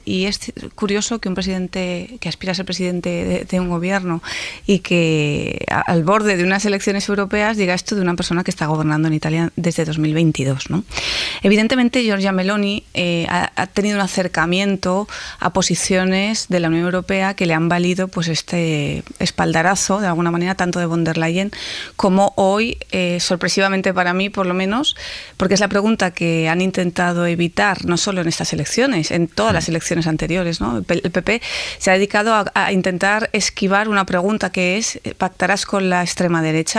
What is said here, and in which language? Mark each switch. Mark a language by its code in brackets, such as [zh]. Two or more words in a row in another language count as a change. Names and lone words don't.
[es] Y es curioso que un presidente que aspira a ser presidente de un gobierno y que al borde de unas elecciones europeas diga esto de una persona que está gobernando en Italia desde 2022, ¿no? Evidentemente, Giorgia Meloni ha tenido un acercamiento a posiciones de la Unión Europea que le han valido pues este espaldarazo, de alguna manera, tanto de von der Leyen como hoy, sorpresivamente para mí, por lo menos, porque es la pregunta que han intentado evitar, no solo en estas elecciones, en todas las elecciones anteriores, ¿no? El PP se ha dedicado a intentar esquivar una pregunta que es, ¿pactarás con la extrema derecha?